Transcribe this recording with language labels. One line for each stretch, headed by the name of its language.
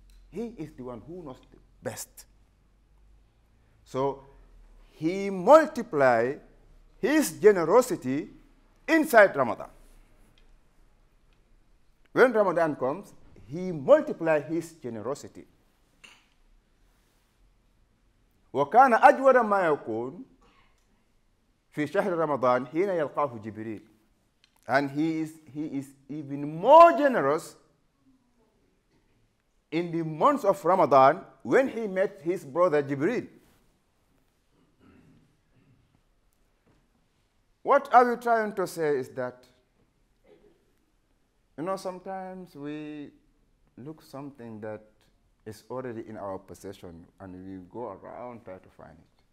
English: He is the one who knows the best. So he multiplied his generosity inside Ramadan. When Ramadan comes, he multiplied his generosity.
Arabic: وكان أجود ما يكون في شهر رمضان حين يلقاه جبريل.
English: And he is even more generous in the months of Ramadan when he met his brother Jibril. What are we trying to say is that, sometimes we look something that is already in our possession and we go around trying to find it.